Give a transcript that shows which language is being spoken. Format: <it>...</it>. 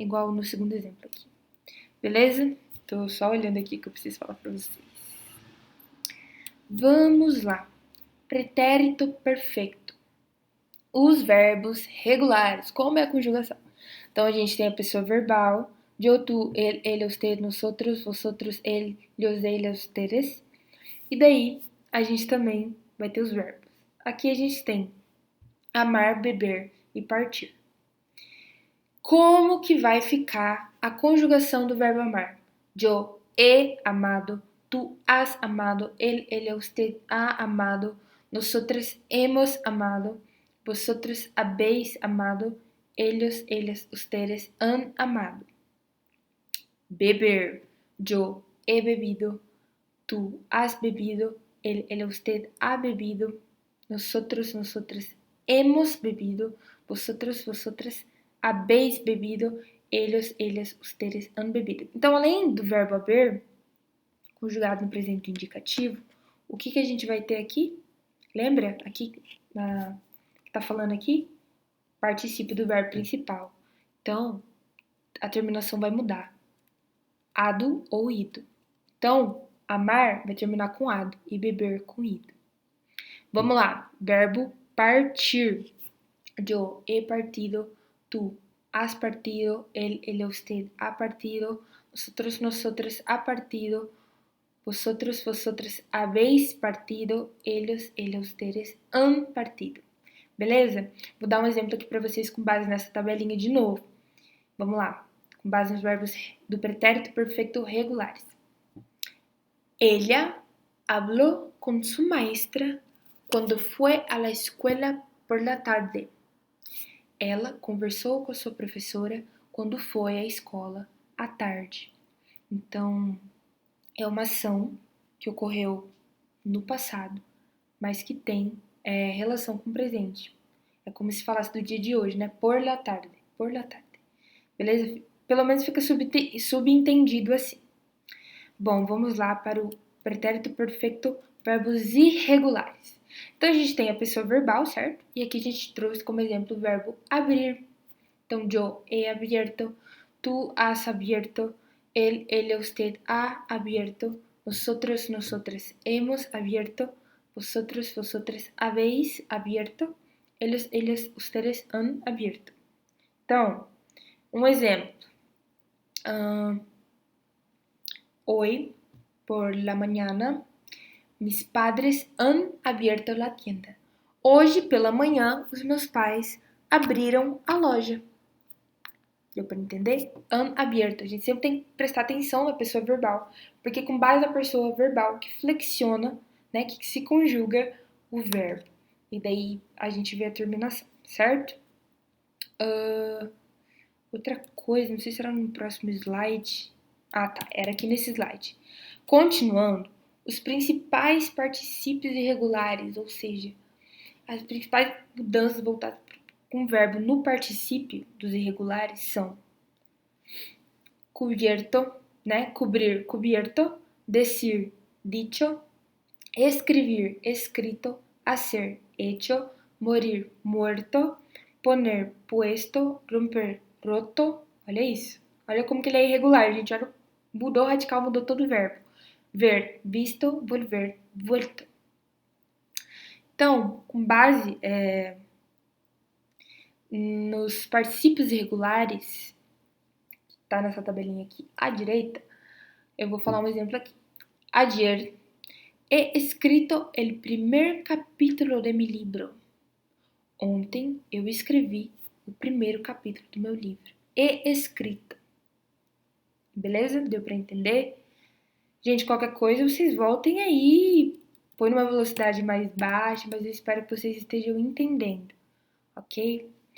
<pt>Igual no segundo exemplo aqui. Beleza? Tô só olhando aqui que eu preciso falar para vocês. Vamos lá. Pretérito perfeito. Os verbos regulares. Como é a conjugação? Então, a gente tem a pessoa verbal.</pt> <es>Yo, tú, él, ella, usted, nosotros, vosotros, él, ellos, ellas, ustedes.</es> <pt>E daí, a gente também vai ter os verbos. Aqui a gente tem amar, beber e partir. Como que vai ficar a conjugação do verbo amar?</pt> <es>Yo he amado, tú has amado, él, ella, usted ha amado, nosotros hemos amado, vosotros habéis amado, ellos, ellas, ustedes han amado. Beber, yo he bebido, tú has bebido, él, ella, usted ha bebido, nosotros, nosotras hemos bebido, vosotros, vosotras habéis bebido, ellos, ellas, ustedes han bebido.</es> <pt>Então, além do verbo haver, conjugado no presente indicativo, o que a gente vai ter aqui? Lembra? Aqui, que tá falando aqui? Particípio do verbo principal. Então, a terminação vai mudar. Ado ou ido. Então, amar vai terminar com ado e beber com ido. Vamos lá. Verbo partir.</pt> <es>Yo he partido, tú has partido, él, ella, usted ha partido, nosotros, nosotras ha partido, vosotros, vosotras habéis partido, ellos, ellas, ustedes han partido.</es> <pt>Beleza? Vou dar um exemplo aqui para vocês com base nessa tabelinha de novo. Vamos lá. Com base nos verbos do pretérito perfeito regulares.</pt> <es>Ella habló con su maestra cuando fue a la escuela por la tarde.</es> <pt>Ela conversou com a sua professora quando foi à escola à tarde. Então, é uma ação que ocorreu no passado, mas que tem relação com o presente. É como se falasse do dia de hoje, né?</pt> <es>Por la tarde, por la tarde.</es> <pt>Beleza? Pelo menos fica subentendido assim. Bom, vamos lá para o pretérito perfeito, verbos irregulares. Então, a gente tem a pessoa verbal, certo? E aqui a gente trouxe como exemplo o verbo abrir.</pt> <es>Então, yo he abierto, tú has abierto, él, ella, usted ha abierto, nosotros, nosotras hemos abierto, vosotros, vosotras habéis abierto, ellos, ellas, ustedes han abierto.</es> <pt>Então, um exemplo.</pt> <es>Hoy, por la mañana, mis padres han abierto la tienda.</es> <pt>Hoje, pela manhã, os meus pais abriram a loja. Deu para entender?</pt> <es>Han abierto.</es> <pt>A gente sempre tem que prestar atenção na pessoa verbal, porque com base na pessoa verbal que flexiona, né, que se conjuga o verbo. E daí a gente vê a terminação, certo? Outra coisa, não sei se era no próximo slide. Ah, tá, era aqui nesse slide. Continuando, os principais particípios irregulares, ou seja, as principais mudanças voltadas com o verbo no particípio dos irregulares são cubierto, né?</pt> <es>Cobrir, cubierto, decir, dicho, escribir, escrito, hacer, hecho, morir, muerto, poner, puesto, romper, roto.</es> <pt>Olha isso. Olha como que ele é irregular, gente. Olha, mudou radical, mudou todo o verbo.</pt> <es>Ver, visto, volver, vuelto.</es> <pt>Então, com base nos particípios irregulares, que tá nessa tabelinha aqui à direita, eu vou falar um exemplo aqui.</pt> <es>Ayer he escrito el primer capítulo de mi libro.</es> <pt>Ontem eu escrevi o primeiro capítulo do meu livro.</pt> <es>He escrito.</es> <pt>Beleza? Deu para entender? Gente, qualquer coisa, vocês voltem aí, põe numa velocidade mais baixa, mas eu espero que vocês estejam entendendo, ok?</pt>